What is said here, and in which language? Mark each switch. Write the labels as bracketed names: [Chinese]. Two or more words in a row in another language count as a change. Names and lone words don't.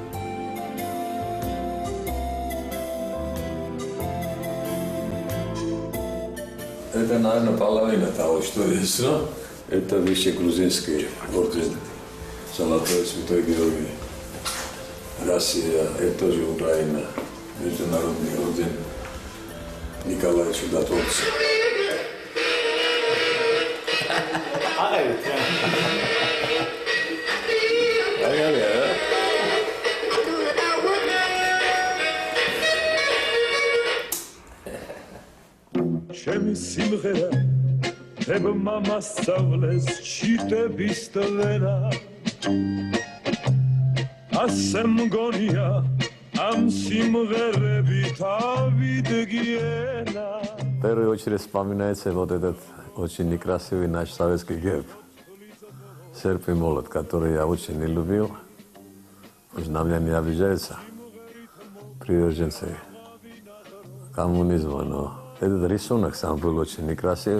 [Russian] Это, наверное, половина того, что есть. Но это вещи грузинские орден. Золотой Святой Георгий. Россия, это тоже Украина. Международный орден Николая Чудотворца. [Georgian] ჩემი სიმღერა დებმა მასწავლეს ჩიტების ტვენა ასე მგონია ამ სიმღერებით ავიდგიენა [Russian] В первую очередь вспоминается вот этот очень некрасивый наш советский герб. серп и молот, который я очень не любил. Может, на меня не обижаются приверженцы коммунизма, но этот рисунок сам был очень некрасивый.